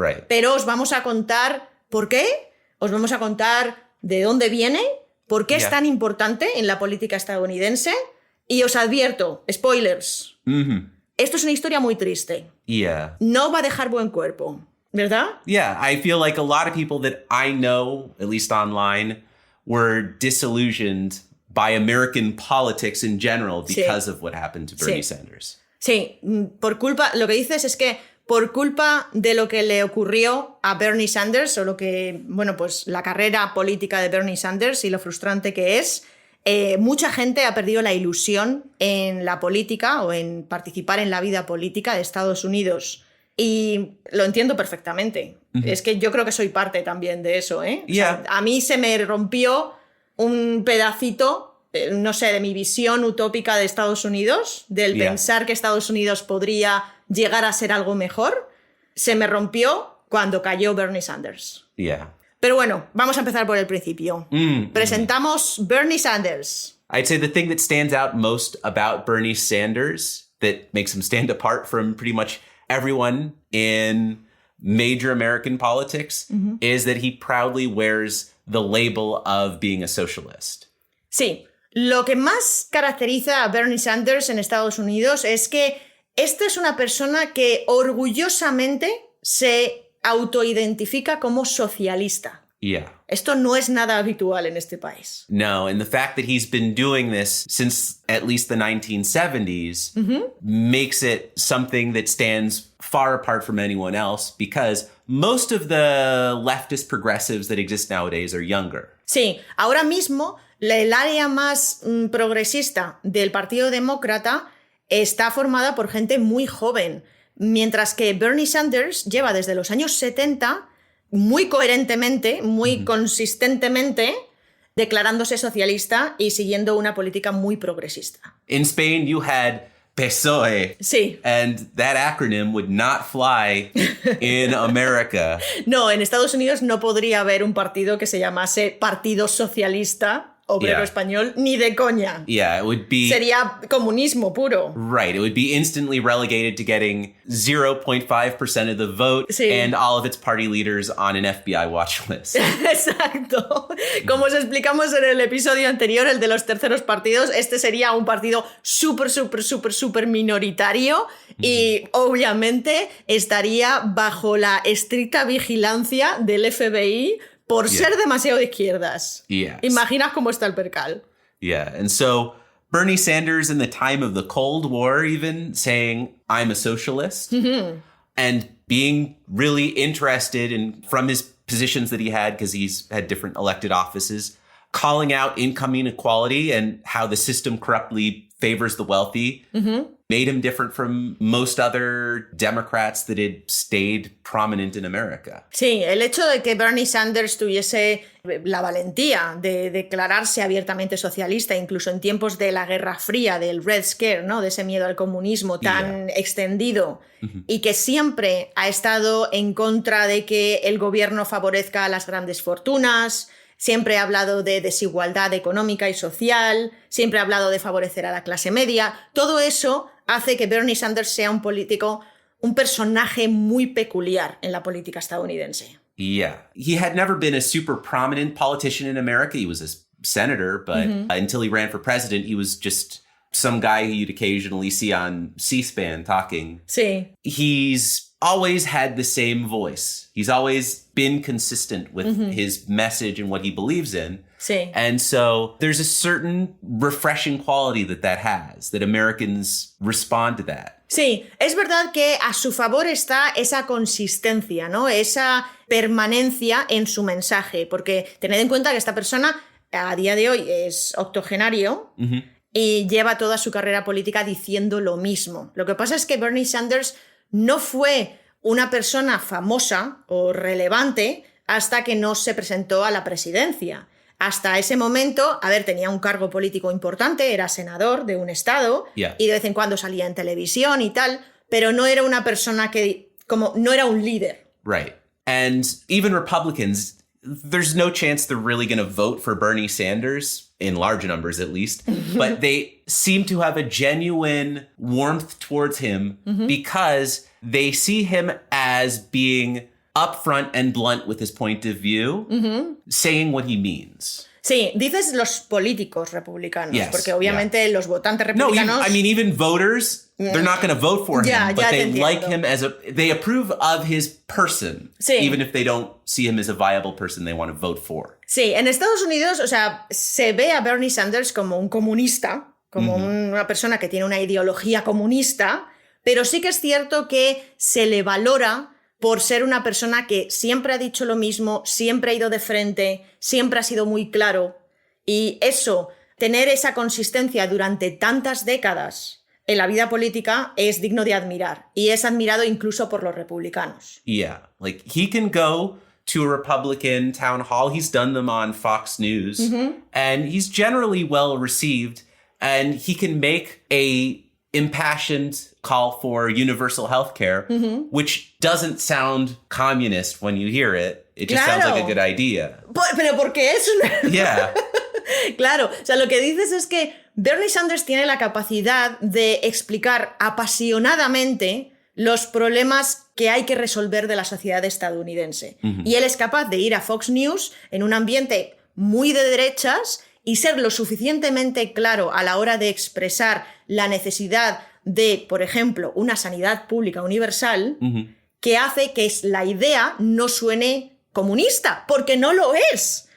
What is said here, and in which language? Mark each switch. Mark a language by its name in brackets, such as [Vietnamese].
[Spanish] Pero os vamos a contar por qué, os vamos a contar de dónde viene, por qué es tan importante en la política estadounidense. Y os advierto, spoilers, esto es una historia muy triste. No va a dejar buen cuerpo, ¿verdad? [English] Yeah, I feel like a lot of people that I know, at least online, were disillusioned by American politics in general because of what happened to Bernie Sanders. [Spanish] Sí, por culpa, lo que dices es que por culpa de lo que le ocurrió a Bernie Sanders, o lo que, bueno, pues la carrera política de Bernie Sanders y lo frustrante que es, mucha gente ha perdido la ilusión en la política o en participar en la vida política de Estados Unidos. Y lo entiendo perfectamente. Es que yo creo que soy parte también de eso, ¿eh? O sea, a mí se me rompió un pedacito, no sé, de mi visión utópica de Estados Unidos, del pensar que Estados Unidos podría llegar a ser algo mejor. Se me rompió cuando cayó Bernie Sanders. Pero bueno, vamos a empezar por el principio. Presentamos Bernie Sanders. [English] I'd say the thing that stands out most about Bernie Sanders, that makes him stand apart from pretty much everyone in major American politics, is that he proudly wears the label of being a socialist. [Spanish] Sí, lo que más caracteriza a Bernie Sanders en Estados Unidos es que esta es una persona que orgullosamente se autoidentifica como socialista. [English] Yeah. [Spanish] Esto no es nada habitual en este país. [English] No, and the fact that he's been doing this since at least the 1970s makes it something that stands far apart from anyone else because most of the leftist progressives that exist nowadays are younger. [Spanish] Sí, ahora mismo el área más progresista del Partido Demócrata está formada por gente muy joven, mientras que Bernie Sanders lleva desde los años 70 muy coherentemente, muy consistentemente, declarándose socialista y siguiendo una política muy progresista. [English] In Spain, you had PSOE. [Spanish] Sí. [English] And that acronym would not fly in America. [Spanish] No, en Estados Unidos no podría haber un partido que se llamase Partido Socialista Obrero Español, ni de coña. [English] Yeah, it would be... [Spanish] Sería comunismo puro. [English] Right, it would be instantly relegated to getting 0.5% of the vote [Spanish] Sí. [English] and all of its party leaders on an FBI watch list. [Spanish] Exacto. Como os explicamos en el episodio anterior, el de los terceros partidos, este sería un partido súper minoritario y obviamente estaría bajo la estricta vigilancia del FBI por ser demasiado de izquierdas. [English] Yes. [Spanish] Imaginas cómo está el percal. [English] Yeah, and so Bernie Sanders in the time of the Cold War even saying, I'm a socialist, and being really interested in, from his positions that he had, because he's had different elected offices, calling out income inequality and how the system corruptly favors the wealthy, made him different from most other Democrats that had stayed prominent in America. [Spanish] Sí, el hecho de que Bernie Sanders tuviese la valentía de declararse abiertamente socialista, incluso en tiempos de la Guerra Fría, del Red Scare, ¿no? De ese miedo al comunismo tan extendido, y que siempre ha estado en contra de que el gobierno favorezca a las grandes fortunas. Siempre ha hablado de desigualdad económica y social, siempre ha hablado de favorecer a la clase media. Todo eso hace que Bernie Sanders sea un político, un personaje muy peculiar en la política estadounidense. [English] Yeah. He had never been a super prominent politician in America. He was a senator, but until he ran for president, he was just some guy who you'd occasionally see on C-SPAN talking. [Spanish] Sí. [English] He's always had the same voice. He's always been consistent with his message and what he believes in. [Spanish] Sí. [English] And so there's a certain refreshing quality that has, that Americans respond to that. [Spanish] Sí, es verdad que a su favor está esa consistencia, ¿no? Esa permanencia en su mensaje, porque tened en cuenta que esta persona a día de hoy es octogenario y lleva toda su carrera política diciendo lo mismo. Lo que pasa es que Bernie Sanders no fue una persona famosa o relevante hasta que no se presentó a la presidencia. Hasta ese momento, tenía un cargo político importante, era senador de un estado y de vez en cuando salía en televisión y tal, pero no era una persona no era un líder. [English] Right. And even Republicans, there's no chance they're really going to vote for Bernie Sanders, in large numbers at least, but they seem to have a genuine warmth towards him because they see him as being upfront and blunt with his point of view, saying what he means. [Spanish] Sí, dices los políticos republicanos, [English] Yes, [Spanish] porque obviamente los votantes republicanos... [English] No, even voters, they're not going to vote for him, but they like him they approve of his person, even if they don't see him as a viable person they want to vote for. [Spanish] Sí, en Estados Unidos, se ve a Bernie Sanders como un comunista, como una persona que tiene una ideología comunista, pero sí que es cierto que se le valora por ser una persona que siempre ha dicho lo mismo, siempre ha ido de frente, siempre ha sido muy claro. Y eso, tener esa consistencia durante tantas décadas en la vida política es digno de admirar. Y es admirado incluso por los republicanos. [English] Yeah, like he can go to a Republican town hall. He's done them on Fox News. And he's generally well received. And he can make a impassioned call for universal health care, which doesn't sound communist when you hear it. It just sounds like a good idea. [Spanish] Pero porque es una... [English] Yeah. [Spanish] Claro, lo que dices es que Bernie Sanders tiene la capacidad de explicar apasionadamente los problemas que hay que resolver de la sociedad estadounidense. Y él es capaz de ir a Fox News en un ambiente muy de derechas y ser lo suficientemente claro a la hora de expresar la necesidad de, por ejemplo, una sanidad pública universal, que hace que la idea no suene comunista, porque no lo es.